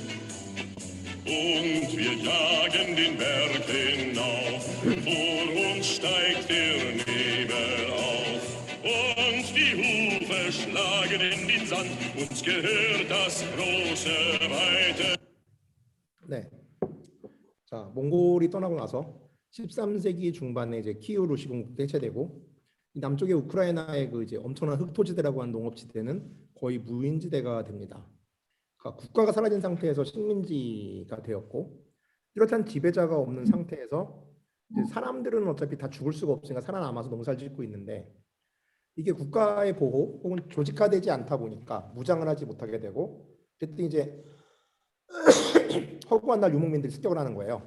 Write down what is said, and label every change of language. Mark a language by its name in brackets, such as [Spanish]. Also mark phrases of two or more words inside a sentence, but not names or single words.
[German] Und wir jagen den Berg hinauf, vor uns steigt der Nebel auf. Und die Hufe schlagen in den Sand, uns gehört das große Weite. [Korean] 네. 자, 몽골이 떠나고 나서 13세기 중반에 이제 키이우 루시공국도 해체되고 이 남쪽의 우크라이나의 그 이제 엄청난 흑토지대라고 하는 농업지대는 거의 무인지대가 됩니다. 그러니까 국가가 사라진 상태에서 식민지가 되었고 뚜렷한 지배자가 없는 상태에서 이제 사람들은 어차피 다 죽을 수가 없으니까 살아남아서 농사를 짓고 있는데 이게 국가의 보호 혹은 조직화되지 않다 보니까 무장을 하지 못하게 되고 그때 이제 허구한 날 유목민들이 습격을 하는 거예요.